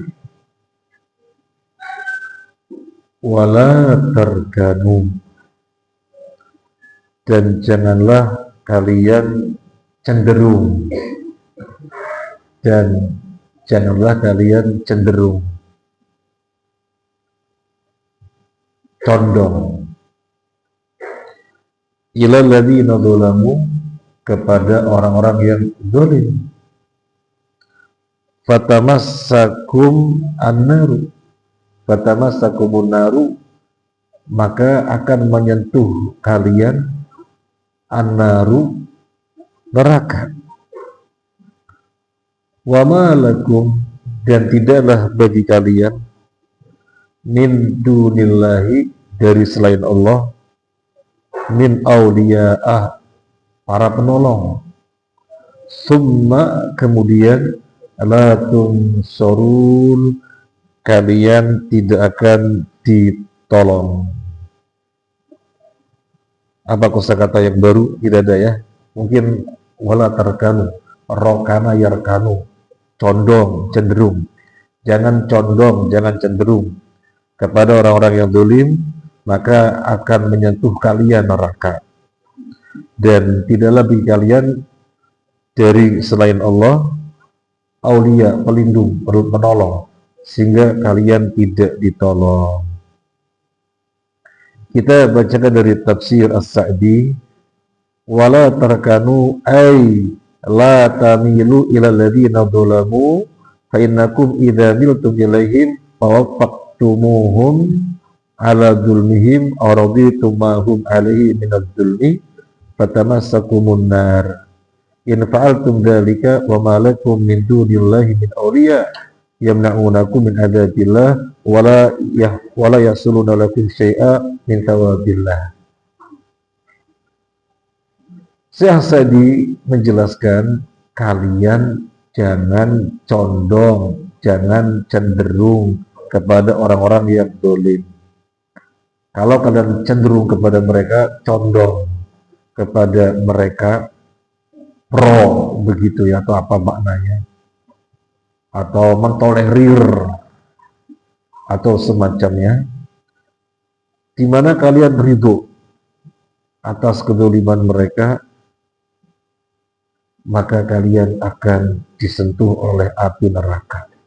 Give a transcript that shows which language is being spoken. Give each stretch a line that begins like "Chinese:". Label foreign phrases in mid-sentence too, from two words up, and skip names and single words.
Arabic: ولا تركنوا,
Indonesian: dan janganlah kalian cenderung, dan janganlah kalian cenderung, condong,
Arabic: إلى الذين ظلموا,
Indonesian: kepada orang-orang yang zalim.
Arabic: فتمسكم النار فتمسكم النار,
Indonesian: maka akan menyentuh kalian an-naru, neraka.
Arabic: وما لكم,
Indonesian: dan tidaklah bagi kalian,
Arabic: من دون الله,
Indonesian: dari selain Allah,
Arabic: من أولياء,
Indonesian: para penolong. Summa, kemudian,
Arabic: لا تنصرون,
Indonesian: kalian tidak akan ditolong. Apa kosakata yang baru? Tidak ada ya.
Arabic: Mungkin ولا تركنوا ركن يركن,
Indonesian: condong, cenderung. Jangan condong, jangan cenderung kepada orang-orang yang zalim, maka akan menyentuh kalian neraka. Dan tidaklah bagi kalian dari selain Allah aulia, pelindung, penolong, sehingga kalian tidak ditolong. Kita bacakan dari tafsir As-Sa'di
Arabic: ولا تركنوا أي لا تميلوا إلى الذين ظلموا فإنكم إذا ملتم إليهم فوافقتموهم على ظلمهم أو رضيتم ما هم عليه من الظلم فتمسكم النار إن فعلتم ذلك وما لكم من دون الله من أولياء يمنعونكم من عذاب الله ولا يوصلون لكم شيئا من ثواب الله.
Indonesian: Syekh Sa'di menjelaskan, kalian jangan condong, jangan cenderung kepada orang-orang yang dolim. Kalau kalian cenderung kepada mereka, condong kepada mereka, pro begitu ya, atau apa maknanya, atau mentolerir atau semacamnya, di mana kalian ridho atas kedoliman mereka, maka kalian akan disentuh oleh api neraka.